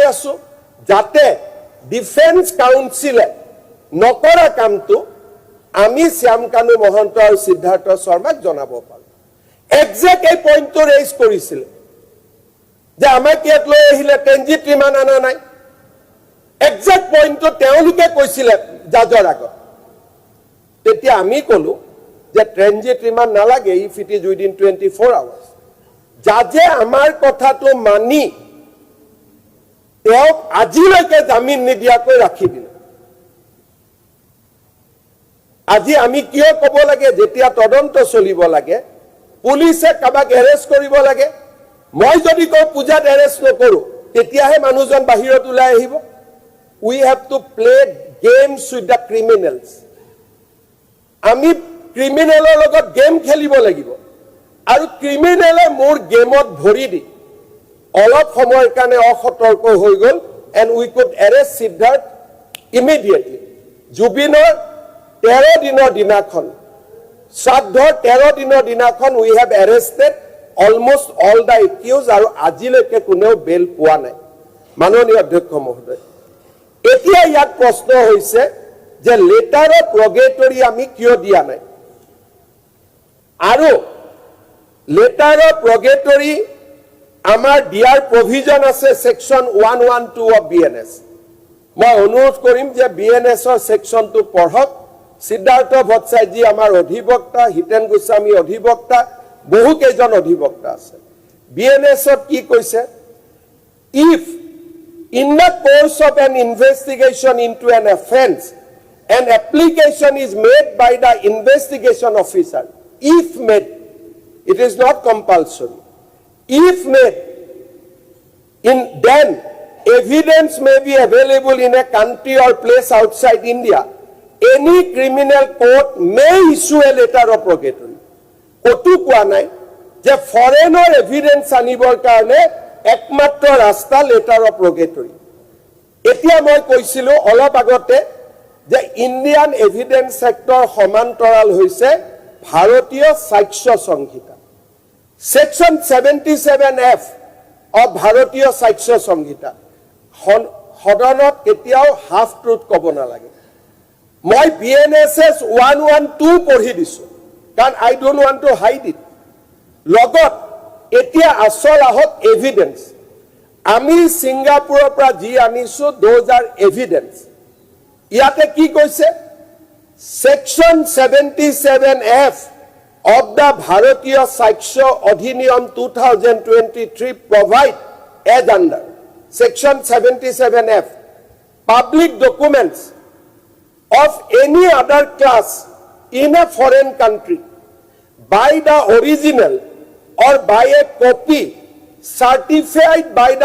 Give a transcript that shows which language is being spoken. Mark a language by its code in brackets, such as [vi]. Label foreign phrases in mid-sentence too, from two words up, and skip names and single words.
[as] আছো যাতে ডিফেন্স কাউন্সিলে নকৰা কামটো আমি শ্যাম কানু মহন্ত আৰু সিদ্ধাৰ্থ শৰ্মাক জনাব পাৰো এক্সাক্ট এই পইণ্টটো ৰেইজ কৰিছিল যে আমাক ইয়াত লৈ আহিলে [en] transit remand [as] আনা নাই এক্সাক্ট পইণ্টটো তেওঁলোকে কৈছিলে জাজৰ আগত তেতিয়া আমি ক'লো যে [en] transit remand [as] নালাগে [en] if it is within 24 hours [as] জাজে আমাৰ কথাটো মানি তেওঁক আজিলৈকে জামিন নিদিয়াকৈ ৰাখি দিলে আজি আমি কিয় ক'ব লাগে যেতিয়া তদন্ত চলিব লাগে পুলিচে কাবাক এৰেষ্ট কৰিব লাগে মই যদি কওঁ পূজাত এৰেষ্ট নকৰো তেতিয়াহে মানুহজন বাহিৰত ওলাই আহিব [en] we have to play games with the criminals [as] আমি ক্ৰিমিনেলৰ লগত গেম খেলিব লাগিব আৰু ক্ৰিমিনেলে মোৰ গেমত ভৰি দি অলপ সময়ৰ কাৰণে অসতৰ্ক হৈ গল [en] and we could arrest Siddharth immediately [as] জুবিনৰ 13 দিনৰ দিনাখন শ্ৰাদ্ধৰ 13 দিনৰ দিনাখন [en] we have arrested almost all the accused [as] আৰু আজিলৈকে কোনেও বেল পোৱা নাই মাননীয় অধ্যক্ষ মহোদয় এতিয়া ইয়াত প্ৰশ্ন হৈছে যে [en] letter of purgatory [as] আমি কিয় দিয়া নাই আৰু [en] letter of purgatory [as] আমাৰ দিয়াৰ প্ৰভিজন আছে [en] section 112 of BNS [as] মই অনুৰোধ কৰিম যে বিএনএছৰ সেকশনটো পঢ়ক সিদ্ধাৰ্থ ভট্টাচাৰ্যজী আমাৰ অধিবক্তা হিতেন গোস্বামী অধিবক্তা বহু কেইজন অধিবক্তা আছে বিএনএছত কি কৈছে [en] if in the course of an investigation into an offense an application is made by the investigation officer if made it is not compulsory if made then evidence may be available in a country or place outside India any criminal court may issue a letter of purgatory [as] কতো কোৱা নাই যে ফৰেনৰ এভিডেন্স আনিবৰ কাৰণে একমাত্ৰ ৰাস্তা [en] letter of purgatory [as] এতিয়া মই কৈছিলো অলপ আগতে যে [en] Indian Evidence sector [as] সমান্তৰাল হৈছে ভাৰতীয় সাক্ষ্য সংহিতা [en] section 77F of [as] ভাৰতীয় সাক্ষ্য সংহিতা সদনত কেতিয়াও [en] half truth [as] ক'ব নালাগে মই বিএনএছএছ 112 পঢ়ি দিছো কাৰণ [en] I don't want to hide it [as] লগত এতিয়া আসল আহক এভিডেন্স আমি সিঙ্গাপুৰৰ পৰা যি আনিছো [en] those are evidence [as] ইয়াতে কি কৈছে [en] section 77F of the Bharatiya Saksha Adhiniyam 2023 provide as under section 77F public documents of any other class in a foreign country by the original or by a copy certified by the